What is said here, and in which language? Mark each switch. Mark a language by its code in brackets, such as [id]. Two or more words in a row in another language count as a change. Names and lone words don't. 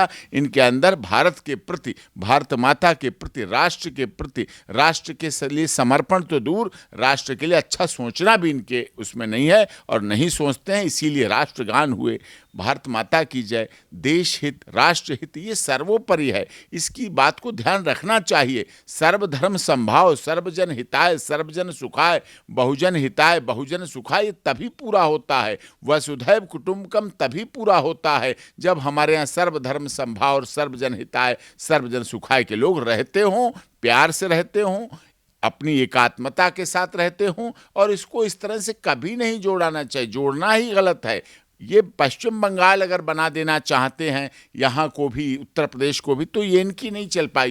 [hi] इनके अंदर भारत के प्रति, भारत माता के प्रति, राष्ट्र के प्रति, राष्ट्र के लिए समर्पण तो दूर, राष्ट्र के लिए अच्छा सोचना भी इनके उसमें नहीं है और नहीं सोचते हैं। इसीलिए राष्ट्रगान हुए, भारत माता की जय, देश हित, राष्ट्रहित ये सर्वोपरि है। इसकी बात को ध्यान रखना चाहिए। सर्वधर्म संभाव, [sa] सर्वजन हिताय, सर्वजन सुखाय, बहुजन हिताय, बहुजन सुखाय [hi] ये तभी पूरा होता है, [sa] वसुधैव कुटुंबकम [hi] तभी पूरा होता है जब हमारे यहाँ सर्वधर्म संभाव और [sa] सर्वजन हिताय, सर्वजन सुखाय [hi] के लोग रहते हों, प्यार से रहते हों, अपनी एकात्मता के साथ रहते हों। और इसको इस तरह से कभी नहीं जोड़ना चाहिए, जोड़ना ही गलत है। ये पश्चिम बंगाल अगर बना देना चाहते हैं यहाँ को भी, उत्तर प्रदेश को भी, तो ये इनकी नहीं चल पाई।